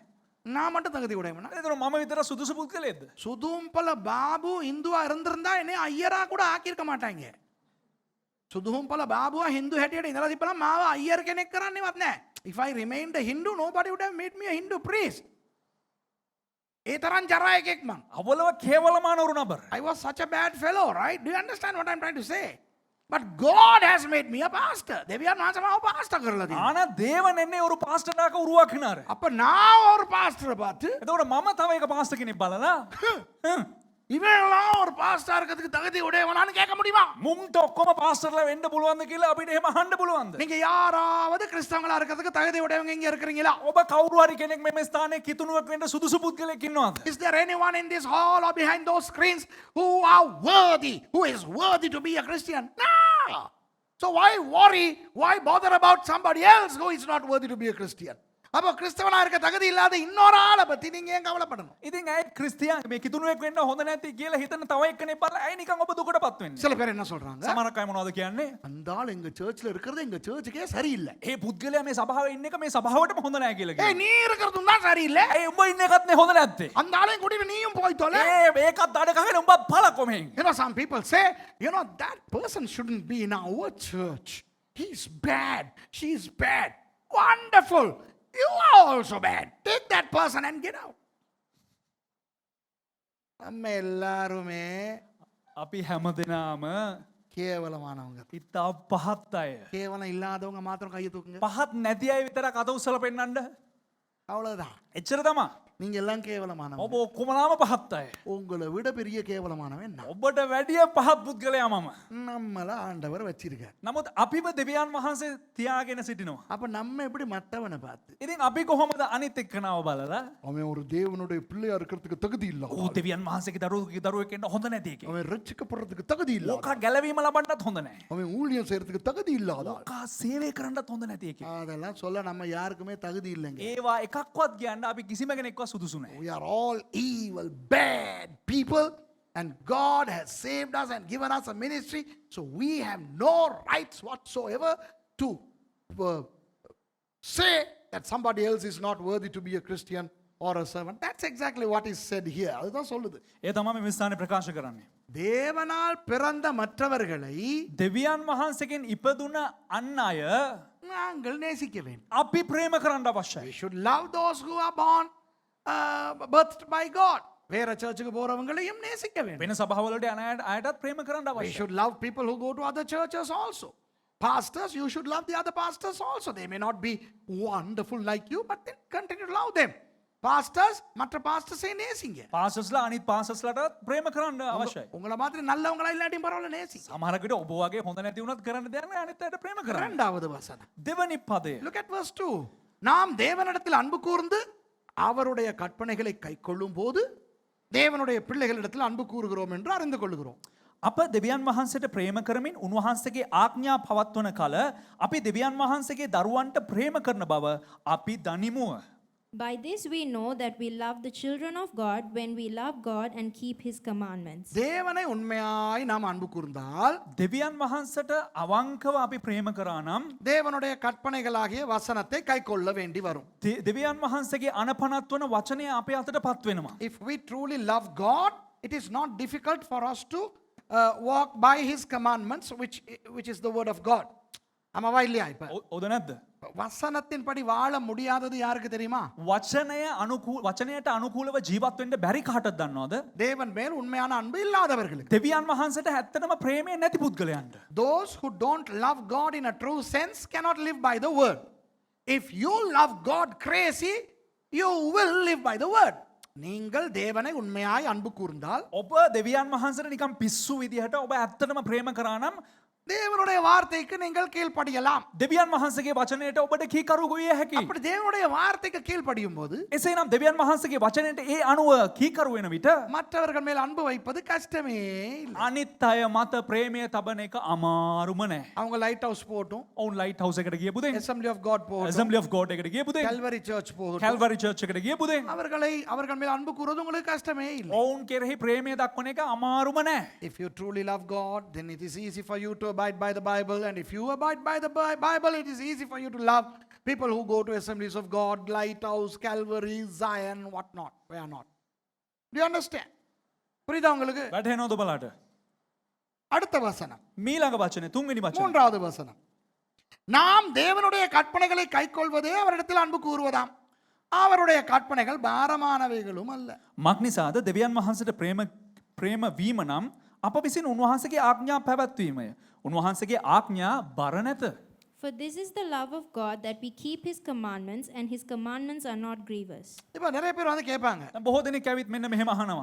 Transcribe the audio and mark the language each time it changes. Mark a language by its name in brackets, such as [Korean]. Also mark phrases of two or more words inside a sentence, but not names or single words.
[Tamil] நான் மட்டும் தகுதி உடையவனா? [Sinhala] ඒතර මම විතර සුදුසු පුද්ගලයෙක්ද? [Tamil] சுதும்பல பாபு இந்துவா இருந்திருந்தா என்னை ஐயரா கூட ஆக்கியிருக்க மாட்டாங்க. [Sinhala] சுதும்பல பாபுவா ஹிந்து හැටියට ඉඳලා තිබ්බනම් මාව අයියර් කෙනෙක් කරන්නේවත් නැහැ. [English] If I remained a Hindu, nobody would have made me a Hindu priest. [Sinhala] ඒ තරම් ජරා එකෙක් මං. [Tamil] අவ்வளவு கேவலமான ஒரு நபர். [English] I was such a bad fellow, right? Do you understand what I'm trying to say? But God has made me a pastor. [Sinhala] දෙවියන් වහන්සේ මාව පාස්ටර් කරලා තියෙනවා. [Tamil] ஆனா தேவன் என்னை ஒரு பாஸ்டராக உருவாக்கினார். அப்ப நான் ஒரு பாஸ்டரை பார்த்து [Sinhala] එතකොට මම තව එක පාස්ටර් කෙනෙක් බලලා [Tamil] இவெல்லாம் ஒரு பாஸ்டரா இருக்கிறதுக்கு தகுதி உடையவனான்னு கேட்க முடியுமா? [Sinhala] මුන්ට ඔක්කොම පාස්ටර්ලා වෙන්න පුළුවන්ද කියලා අපිට එහෙම අහන්න පුළුවන්ද? [Tamil] நீங்க யாராவது கிறிஸ்தவங்களா இருக்கிறதுக்கு தகுதி உடையவங்க இங்க இருக்கிறீங்களா? [Sinhala] ඔබ කවුරු හරි කෙනෙක් මේ ස්ථානයේ කිතුණුවක් වෙන්න සුදුසු පුද්ගලෙක් ඉන්නවද? [English] Is there anyone in this hall or behind those screens who are worthy, who is worthy to be a Christian? No. So why worry? Why bother about somebody else who is not worthy to be a Christian? [Tamil] அப்போ கிறிஸ்தவனா இருக்க தகுதி இல்லாத இன்னொரு ஆளை பத்தி நீங்க ஏன் கவலைப்படணும்? [Sinhala] ඉතින් ඇයි ක්‍රිස්තියානි මේ කිතුණුවෙක් වෙන්න හොඳ නැති කියලා හිතන තව එක්කෙනෙක් බලලා ඇයි නිකන් ඔබ දුකටපත් වෙන්නේ? [Tamil] சில பேர் என்ன சொல்றாங்க? [Sinhala] සමහරක් අය මොනවද කියන්නේ? [Tamil] அந்த ஆள் எங்க சர்ச்ல இருக்கிறது எங்க சர்ச்சுக்கே சரியில்லை. [Sinhala] ඒ පුද්ගලයා මේ සභාවේ ඉන්න එක මේ සභාවටම හොඳ නැහැ කියලා [Tamil] ஏய் [Sinhala] කියනවා. [Tamil] நீ இருக்கிறதும் தான் சரியில்லை. [Sinhala] ඇයි උඹ ඉන්න එකත් නේ හොඳ නැත්තේ? [Tamil] அந்த ஆளையும் கூட்டிட்டு நீயும் போய் தொலை. [Sinhala] ඒකත් අඩ ගහගෙන උඹත් පළකො මෙහෙන්. [English] You know, some people say, you know, that person shouldn't be in our church. He's bad. She's bad. Wonderful. You are also bad. Take that person and get out. [Tamil] நம்ம எல்லாருமே [Sinhala] අපි හැමදෙනාම [Tamil] கேவலமானவங்க. [Sinhala] ඉතා පහත් අය. [Tamil] கேவலம் இல்லாதவங்க மாத்திரம் கையை தூக்குங்க. [Sinhala] පහත් නැති අය විතරක් අත උස්සලා පෙන්නන්න. [Tamil] அவ்வளவுதான். [Sinhala] එච්චර තමා. [Tamil] நீங்க எல்லாம் கேவலமானவங்க. [Sinhala] ඔබ ඔක්කොමලාම පහත් අය. [Tamil] உங்களை விட பெரிய கேவலமானவன் நான். [Sinhala] ඔබට වැඩිය පහත් පුද්ගලයා මම. [Tamil] நம்மள ஆண்டவர் வச்சிருக்கார். [Sinhala] නමුත් අපිව දෙවියන් වහන්සේ තියාගෙන සිටිනවා. [Tamil] அப்ப நம்ம எப்படி மற்றவனை பார்த்து [Sinhala] ඉතින් අපි කොහොමද අනිත් එක්කනව බලලා [Tamil] அவன் ஒரு தேவனுடைய பிள்ளையா இருக்கிறதுக்கு தகுதி இல்ல. [Sinhala] ඌ දෙවියන් වහන්සේගේ දරුවෙක් වෙන්න හොඳ නැති එකේ. [Tamil] அவன் ரட்சிக்கப்படுறதுக்கு தகுதி இல்ல. [Sinhala] ඕකා ගැලවීම ලබන්නත් හොඳ නැහැ. [Tamil] அவன் ஊழியம் செய்யறதுக்கு தகுதி இல்லாத ஆள். [Sinhala] ඕකා සේවය කරන්නත් හොඳ නැති එකේ. [Tamil] அதெல்லாம் சொல்ல நம்ம யாருக்குமே தகுதி இல்லைங்க. [Sinhala] ඒවා එකක්වත් කියන්න අපි කිසිම කෙනෙක්වත් සුදුසු නැහැ. [English] We are all evil, bad people, and God has saved us and given us a ministry, so we have no rights whatsoever to say that somebody else is not worthy to be a Christian or a servant. That's exactly what is said here. [Tamil] அதுதான் சொல்லுது. [Sinhala] ඒ තමයි මේ ස්ථානේ ප්‍රකාශ කරන්නේ. [Tamil] தேவனால் பிறந்த மற்றவர்களை [Sinhala] දෙවියන් වහන්සේගෙන් ඉපදුන අන් අය [Tamil] நாங்கள் நேசிக்க வேண்டும். [Sinhala] අපි ප්‍රේම කරන්න [English] We [Sinhala] අවශ්‍යයි. [English] should love those who are born birthed by God. [Tamil] வேற சர்ச்சுக்கு போறவங்களையும் நேசிக்க வேண்டும். [Sinhala] වෙන සභාවලට යන අයටත් ප්‍රේම කරන්න [English] We [Sinhala] අවශ්‍යයි. [English] should love people who go to other churches also. Pastors, you should love the other pastors also. They may not be wonderful like you, but then continue to love them. [Tamil] Pastors, மற்ற pastors-ஐ நேசிங்க. [Sinhala] පාසස්ලා අනිත් පාසස්ලාට ප්‍රේම කරන්න අවශ්‍යයි. [Tamil] உங்களை மாதிரி நல்லவங்களா இல்லாட்டியும் பரவாயில்ல நேசிங்க. [Sinhala] සමහර විට ඔබ වගේ හොඳ නැති වුණත් කරන්න දෙයක් නෑ අනිත් අයට ප්‍රේම කරන්න. [Tamil] இரண்டாவது வசனம். [Sinhala] දෙවනි පදය. [English] Look at verse 2. [Tamil] நாம் தேவனிடத்தில் அன்பு கூர்ந்து அவருடைய கற்பனைகளை கைக்கொள்ளும் போது தேவனுடைய பிள்ளைகளிடத்தில் அன்பு கூறுகிறோம் என்று அறிந்து கொள்ளுகிறோம். [Sinhala] අප දෙවියන් වහන්සේට ප්‍රේම කරමින් උන්වහන්සේගේ ආඥා පවත්වන කල අපි දෙවියන් වහන්සේගේ දරුවන්ට ප්‍රේම කරන බව අපි දනිමුව. [English] By this we know that we love the children of God when we love God and keep his commandments. [Tamil] தேவனை உண்மையாய் நாம் அன்பு கூர்ந்தால் [Sinhala] දෙවියන් වහන්සට අවංකව අපි ප්‍රේම කරා නම් [Tamil] தேவனுடைய கற்பனைகளாகிய வசனத்தை கைக்கொள்ள வேண்டி வரும். [Sinhala] දෙවියන් වහන්සේගේ අනපනත් වන වචනය අපේ අතට පත් වෙනවා. [English] If we truly love God, it is not difficult for us to walk by his commandments, which is the word of God. [Tamil] ஆமாவா இல்லையா? இப்ப [Sinhala] ඔද නැද්ද? [Tamil] வசனத்தின்படி வாழ முடியாதது யாருக்கு தெரியுமா? [Sinhala] වචනයට අනුකූලව ජීවත් වෙන්න බැරි කාටද දන්නවද? [Tamil] தேவன் மேல் உண்மையான அன்பு இல்லாதவர்களுக்கு. [Sinhala] දෙවියන් වහන්සේට ඇත්තටම ප්‍රේමය නැති පුද්ගලයන්ට. [English] Those who don't love God in a true sense cannot live by the word. If you love God crazy, you will live by the word. [Tamil] நீங்கள் தேவனை உண்மையாய் அன்பு கூர்ந்தால் [Sinhala] ඔබ දෙවියන් වහන්සේට නිකන් පිස්සු විදිහට ඔබ ඇත්තටම ප්‍රේම කරා නම් [Tamil] தேவனுடைய வார்த்தைக்கு நீங்கள் கீழ்ப்படியலாம். [Sinhala] දෙවියන් වහන්සේගේ වචනයට ඔබට කීකරු විය හැකියි. [Tamil] அப்படி தேவனுடைய வார்த்தைக்கு கீழ்ப்படியும் போது [Sinhala] එසේනම් දෙවියන් වහන්සේගේ වචනයට ඒ අනුව කීකරු වෙන විට [Tamil] மற்றவர்கள் மேல் அன்பு வைப்பது கஷ்டமே இல்லை. [Sinhala] අනිත් අය මත ප්‍රේමය තබන එක අමාරුම නෑ. [Tamil] அவங்க லைட் ஹவுஸ் போட்டும், [Sinhala] ඔවුන් ලයිට් හවුස් එකට ගියපු දෙන්, [Tamil] Assembly of God போட்டும், [Sinhala] Assembly of God එකට ගියපු දෙන්, [Tamil] Calvary Church போட்டும், [Sinhala] Calvary Church එකට ගියපු දෙන් [Tamil] அவர்கள் மேல் அன்பு கூறுவது உங்களுக்கு கஷ்டமே இல்லை. [Sinhala] ඔවුන් කෙරෙහි ප්‍රේමය දක්වන එක අමාරුම නෑ. [English] If you truly love God, then it is easy for you to abide by the Bible, and if you abide by the Bible, it is easy for you to love people who go to Assemblies of God, Lighthouse, Calvary, Zion, what not, where not. Do you understand? [Tamil] புரியுதா உங்களுக்கு? [Sinhala] වැටහෙනවද ඔබලාට? [Tamil] அடுத்த வசனம், [Sinhala] මීළඟ වචනේ තුන්වෙනි වචනේ. [Tamil] மூன்றாவது வசனம். நாம் தேவனுடைய கற்பனைகளை கைக்கொள்வதே அவரிடத்தில் அன்பு கூறுவதாம். அவருடைய கற்பனைகள் பாரமானவைகளும் அல்ல. [Sinhala] මක් නිසාද දෙවියන් වහන්සේට ප්‍රේම වීම නම් අප විසින් උන්වහන්සේගේ ආඥා පැවැත්වීමය. උන්වහන්සේගේ ආඥා බර නැත. [English] For this is the love of God, that we keep his commandments, and his commandments are not grievous. [Tamil] இப்போ நிறைய பேர் வந்து கேட்பாங்க, [Sinhala] දැන් බොහෝ දෙනෙක් ඇවිත් මෙන්න මෙහෙම අහනවා.